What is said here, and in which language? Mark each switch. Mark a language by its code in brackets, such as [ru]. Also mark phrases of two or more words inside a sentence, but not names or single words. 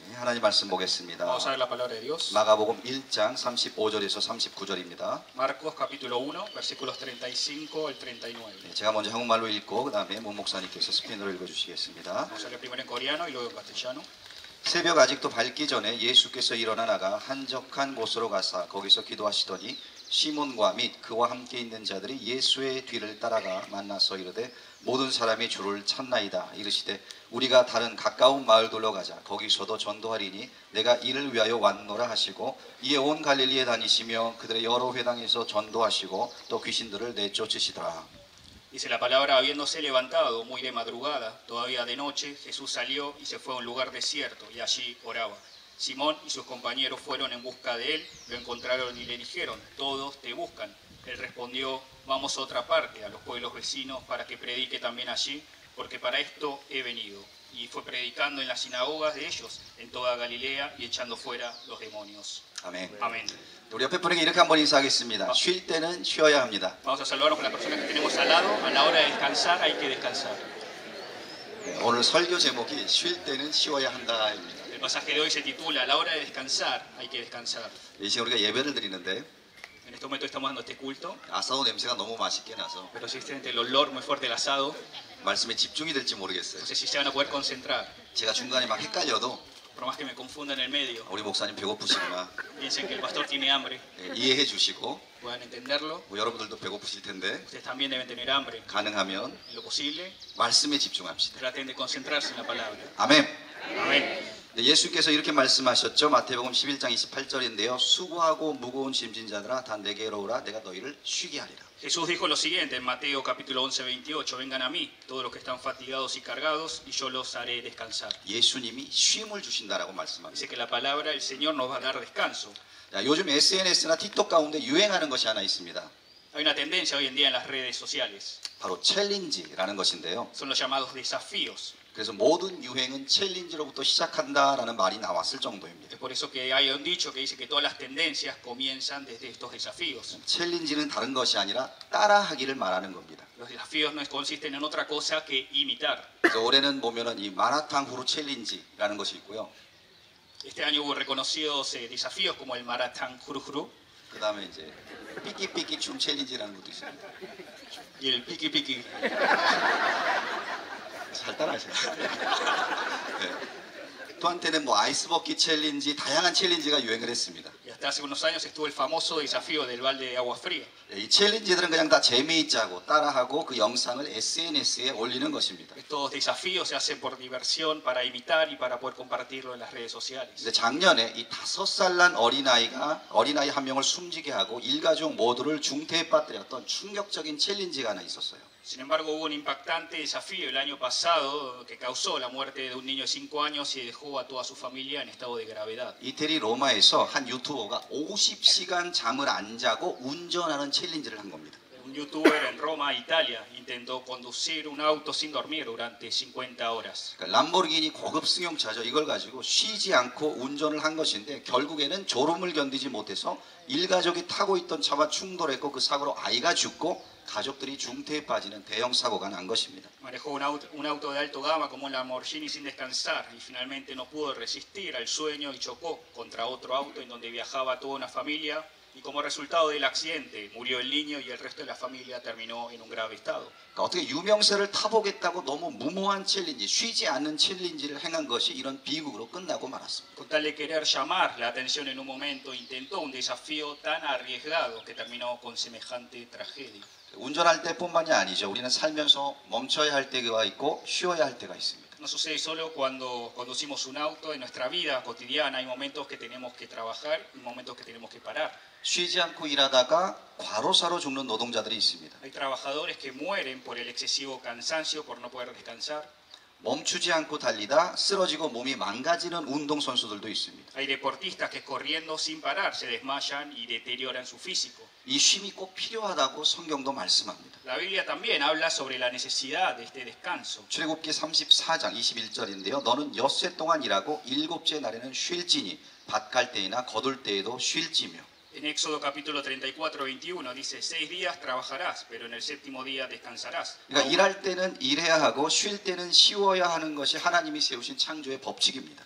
[ko] 하나님 말씀 보겠습니다. [es] Vamos a ver la palabra de Dios. [ko] 마가복음 1장 35절에서 39절입니다. [es] Marcos capítulo 1, versículos 35 al 39. [ko] 제가 먼저 한국말로 읽고 그 다음에 문 목사님께서 스페인어로 읽어주시겠습니다. [es] Vamos a leer primero en coreano y luego en castellano. [ko] 새벽 아직도 밝기 전에 예수께서 일어나 나가 한적한 곳으로 가사 거기서 기도하시더니 시몬과 및 그와 함께 있는 자들이 예수의 뒤를 따라가 만나서 이르되 모든 사람이 주를 찾나이다. 이르시되 우리가 다른 가까운 마을들로 가자. 거기서도 전도하리니 내가 이를 위하여 왔노라 하시고 이에 온 갈릴리에 다니시며 그들의 여러 회당에서 전도하시고 또 귀신들을 내쫓으시더라. [es] Dice la palabra, habiéndose levantado muy de madrugada, todavía de noche, Jesús salió y se fue a un lugar desierto y allí oraba. Simón y sus compañeros fueron en busca de él, lo encontraron y le dijeron, todos te buscan. Él respondió, vamos a otra parte, a los pueblos vecinos, para que predique también allí, porque para esto he venido. Y fue predicando en las sinagogas de ellos, en toda Galilea, y echando fuera los demonios. [ko] 아멘. [es] Amén. [ko] 우리 옆에 분에게 이렇게 한번 인사하겠습니다. 쉴 때는 쉬어야 합니다. [es] Vamos a saludarnos con las personas que tenemos al lado. A la hora de descansar hay que descansar. [ko] 오늘 설교 제목이 쉴 때는 쉬어야 한다입니다. [es] El pasaje de hoy se titula, a la hora de descansar hay que descansar. [ko] 이 시간 우리가 예배를 드리는데 [es] En este momento estamos dando este culto, [ko] 아사오 냄새가 너무 맛있게 나서 [es] pero si siente el olor muy fuerte del asado, [ko] 말씀에 집중이 될지 모르겠어요. [es] no sé si se van a poder concentrar. [ko] 제가 중간에 막 헷갈려도 [es] Por más que me confunda en el medio, [ko] 우리 목사님 배고프시구나 [es] piensen que el pastor tiene hambre, [ko] 이해해 주시고 [es] puedan entenderlo. [ko] 여러분들도 배고프실 텐데 [es] Ustedes también deben tener hambre. [ko] 가능하면 [es] En lo posible, [ko] 말씀에 집중합시다. [es] traten de concentrarse en la palabra. [ko] 아멘. [es] Amén. [ko] 예수께서 이렇게 말씀하셨죠. 마태복음 11장 28절인데요. 수고하고 무거운 짐진 자들아 다 내게로 오라 내가 너희를 쉬게 하리라. [es] Jesús dijo lo siguiente en Mateo capítulo 11, 28, vengan a mí, todos los que están fatigados y cargados, y yo los haré descansar. [ko] 예수님이 쉼을 주신다라고 말씀합니다. [es] Dice que la palabra, el Señor nos va a dar descanso. [ko] 자, 요즘 SNS나 틱톡 가운데 유행하는 것이 하나 있습니다. [es] Hay una tendencia hoy en día en las redes sociales, [ko] 바로 챌린지라는 것인데요. [es] son los llamados desafíos. [ko] 그래서 모든 유행은 챌린지로부터 시작한다라는 말이 나왔을 정도입니다. [es] Es por eso que hay un dicho que dice que todas las tendencias comienzan desde estos desafíos. [ko] 챌린지는 다른 것이 아니라 따라하기를 말하는 겁니다. [es] Los desafíos no consisten en otra cosa que imitar. [ko] 그래서 올해는 보면은 이 마라탕 후루 챌린지라는 것이 있고요. [es] Este año hubo reconocidos desafíos como el Maratán Jurujuru [ko] 그 다음에 이제 삐끼삐끼 춤 챌린지라는 것도 있습니다. [es] y el Piki Piki. [ko] 잘 따라하셔야 돼요. 또 한때는 뭐 아이스버킷 챌린지 다양한 챌린지가 유행을 했습니다. [es] Y hasta hace unos años estuvo el famoso desafío del balde de agua fría. [ko] 이 챌린지들은 그냥 다 재미있자고 따라하고 그 영상을 SNS에 올리는 것입니다. [es] Estos desafíos se hacen por diversión, para imitar y para poder compartirlo en las redes sociales. [ko] 근데 작년에 이 5살 난 어린아이 한 명을 숨지게 하고 일가족 모두를 중태에 빠뜨렸던 충격적인 챌린지가 하나 있었어요. [es] Sin embargo, hubo un impactante desafío el año pasado que causó la muerte de un niño de 5 años y dejó a toda su familia en estado de gravedad. [ko] 이태리 로마에서 한 유튜버가 50시간 잠을 안 자고 운전하는 챌린지를 한 겁니다. [es] Un youtuber en Roma, Italia, intentó conducir un auto sin dormir durante 50 horas. [ko] 그러니까 람보르기니 고급 승용차죠. 이걸 가지고 쉬지 않고 운전을 한 것인데 결국에는 졸음을 견디지 못해서 일가족이 타고 있던 차와 충돌했고 그 사고로 아이가 죽고 가족들이 중태에 빠지는 대형 사고가 난 것입니다. [es] Manejó un auto de alto gama como un Lamborghini sin descansar y finalmente no pudo resistir al sueño y chocó contra otro auto en donde viajaba toda una familia y como resultado del accidente murió el niño y el resto de la familia terminó en un grave estado. [ko] 그러니까 어떻게 유명세를 타보겠다고 너무 무모한 챌린지, 쉬지 않는 챌린지를 행한 것이 이런 비극으로 끝나고 말았습니다. [es] Con tal de querer llamar la atención en un momento, intentó un desafío tan arriesgado que terminó con semejante tragedia. [ko] 운전할 때뿐만이 아니죠. 우리는 살면서 멈춰야 할 때가 있고 쉬어야 할 때가 있습니다. [es] No sucede solo cuando conducimos un auto. En nuestra vida cotidiana hay momentos que tenemos que trabajar y momentos que tenemos que parar. [ko] 쉬지 않고 일하다가 과로사로 죽는 노동자들이 있습니다. [es] Hay trabajadores que mueren por el excesivo cansancio, por no poder descansar. [ko] 멈추지 않고 달리다 쓰러지고 몸이 망가지는 운동선수들도 있습니다. [es] Hay deportistas que corriendo sin parar se desmayan y deterioran su físico. [ko] 이 쉼이 꼭 필요하다고 성경도 말씀합니다. [es] La Biblia también habla sobre la necesidad de este descanso. [ko] 출애굽기 34장 21절인데요. 너는 엿새 동안 일하고 일곱째 날에는 쉴지니 밭 갈 때이나 거둘 때에도 쉴지며. [es] En Éxodo capítulo 34, 21 dice, 6 días trabajarás, pero en el séptimo día descansarás. [ko] 그러니까 일할 때는 일해야 하고 쉴 때는 쉬어야 하는 것이 하나님이 세우신 창조의 법칙입니다.